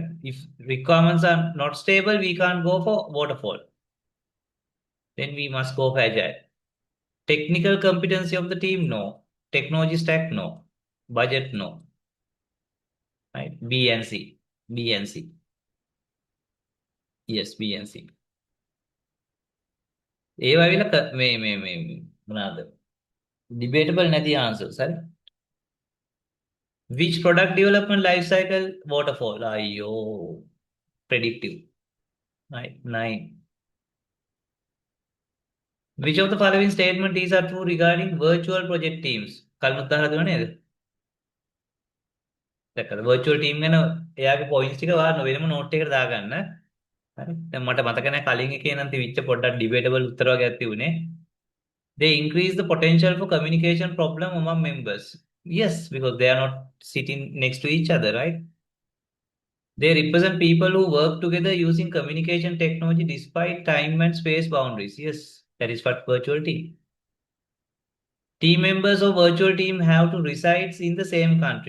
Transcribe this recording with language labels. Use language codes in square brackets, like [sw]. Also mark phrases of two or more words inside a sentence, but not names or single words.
[en] If requirements are not stable, we can't go for waterfall. Then we must go for agile. Technical competency of the team, no. Technology stack, no. Budget, no. Right? B and C. B and C. Yes, B and C. [si] ඒවා විල මේ මොනවාද? Debatable නැති answers, හරි? [en] Which product development life cycle waterfall? අයියෝ. Predictive. Right? 9. Which of the following statement is are true regarding virtual project teams? [si] කල්මුත් අහලා දුන්නා නේද? දැක්කද? [en] virtual team [si] ගැන එයාගේ points ටික වාරන වෙනම note එකකට දාගන්න. හරි. දැන් මට මතක නැහැ කලින් එකේ නම් තිබිච්ච පොඩ්ඩක් debatable උත්තර වගේක් තිබුණේ. [en] They increase the potential for communication problem among members. Yes, because they are not sitting next to each other, right? They represent people who work together using communication technology despite time and space boundaries. Yes, that is what virtual team. Team members of virtual team have to reside in the same country.